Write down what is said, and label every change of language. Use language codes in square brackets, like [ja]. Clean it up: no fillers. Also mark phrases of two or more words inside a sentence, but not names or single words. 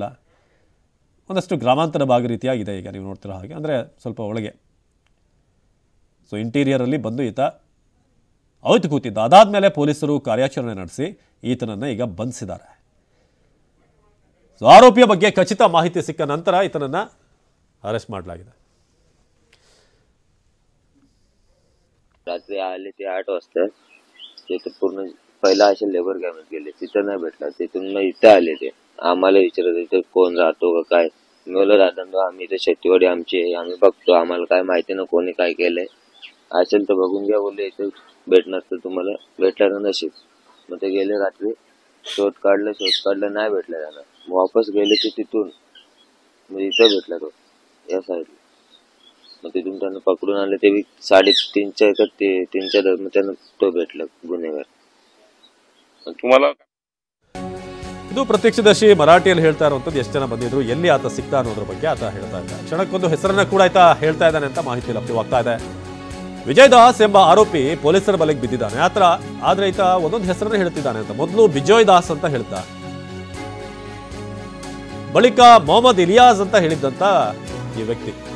[kn] ಒಂದಷ್ಟು ಗ್ರಾಮಾಂತರ ಭಾಗ ರೀತಿಯಾಗಿದೆ ಈಗ ನೀವು ನೋಡ್ತಿರೋ ಹಾಗೆ, ಅಂದರೆ ಸ್ವಲ್ಪ ಒಳಗೆ. ಇಂಟೀರಿಯರಲ್ಲಿ ಬಂದು ಈತ ಅವತ್ತು ಕೂತಿದ್ದ. ಅದಾದಮೇಲೆ ಪೊಲೀಸರು ಕಾರ್ಯಾಚರಣೆ ನಡೆಸಿ ಈತನನ್ನು ಈಗ ಬಂಧಿಸಿದ್ದಾರೆ. ಆರೋಪಿಯ ಬಗ್ಗೆ ಖಚಿತ ಮಾಹಿತಿ ಸಿಕ್ಕ ನಂತರ ಈತನನ್ನು ಅರೆಸ್ಟ್ ಮಾಡಲಾಗಿದೆ. [mr] रात्री आले ते 8 वाजता. ते पूर्ण पहिला असे लेबर कॅम्प गेले, तिथं नाही भेटला. तिथून मग इथं आले. ते आम्हाला विचारत होते कोण राहतो का काय. मी बोललो दादा आम्ही इथे शेतीवाडी आमची आहे, आम्ही बघतो, आम्हाला काय माहिती ना कोणी काय केलंय, असेल तर बघून घ्या बोलले. इथे भेटणार तर तुम्हाला भेटलं नशीब. मग ते गेले रात्री, शोध काढलं नाही भेटलं त्यांना. वापस गेले ते तिथून मग इथं भेटला तो या साईडला. मग तिथून त्यांना पकडून आले. ते 3:30च्या दरम्यान त्यांना तो भेटला गुन्हेगार. तुम्हाला [kn] ಇದು ಪ್ರತ್ಯಕ್ಷದರ್ಶಿ ಮರಾಠಿಯಲ್ಲಿ ಹೇಳ್ತಾ ಇರುವಂಥದ್ದು. ಎಷ್ಟು ಜನ ಬಂದಿದ್ರು, ಎಲ್ಲಿ ಆತ ಸಿಕ್ತಾ ಅನ್ನೋದ್ರ ಬಗ್ಗೆ ಆತ ಹೇಳ್ತಾ ಇದ್ದ. ಕ್ಷಣಕ್ಕೊಂದು ಹೆಸರನ್ನ ಕೂಡ ಆತ ಹೇಳ್ತಾ ಇದ್ದಾನೆ ಅಂತ ಮಾಹಿತಿ ಲಭ್ಯವಾಗ್ತಾ ಇದೆ. ವಿಜಯ್ ದಾಸ್ ಎಂಬ ಆರೋಪಿ ಪೊಲೀಸರ ಬಲೆಗೆ ಬಿದ್ದಿದ್ದಾನೆ. ಆದ್ರೆ ಈತ ಒಂದೊಂದು ಹೆಸರನ್ನ ಹೇಳ್ತಿದ್ದಾನೆ ಅಂತ. ಮೊದಲು ವಿಜಯ್ ದಾಸ್ ಅಂತ ಹೇಳ್ದ, ಬಳಿಕ ಮೊಹಮ್ಮದ್ ಇಲಿಯಾಸ್ ಅಂತ ಹೇಳಿದ್ದಂತ ಈ ವ್ಯಕ್ತಿ.